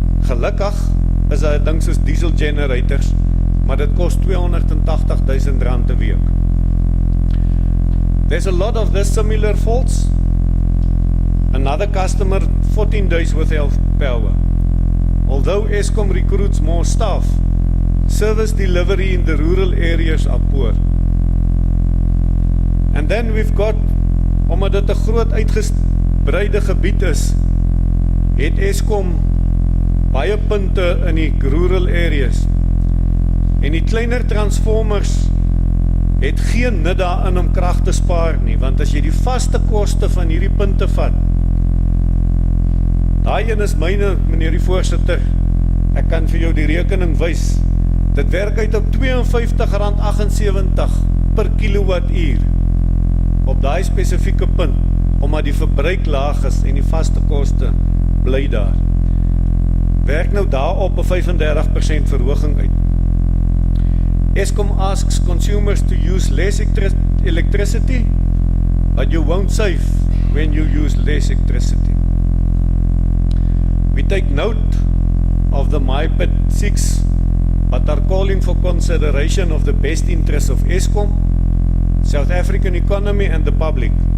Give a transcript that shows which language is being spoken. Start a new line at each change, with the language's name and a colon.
Afrikaans: Gelukkig is daar 'n ding soos diesel generators, maar dit kos R280,000 'n week.
English: There's a lot of this similar faults. Another customer, 14 days without power. Although Eskom recruits more staff, service delivery in the rural areas are poor. And then we've got,
Afrikaans: omdat dit 'n groot uitgebreide gebied is, het Eskom baie punte in die rural areas. En die kleiner transformers het geen nut daarin om krag te spaar nie, want as jy die vaste koste van hierdie punte vat, daai een is myne, meneer die voorsitter, ek kan vir jou die rekening wys, dit werk uit op R52,78 per kilowattuur op daai spesifieke punt, omdat die verbruik laag is en die vaste koste bly daar. Werk nou daarop 'n 35% verhoging uit.
English: Eskom asks consumers to use less electricity, but you won't save when you use less electricity. We take note of the MYPD6, but are calling for consideration of the best interests of Eskom, South African economy and the public.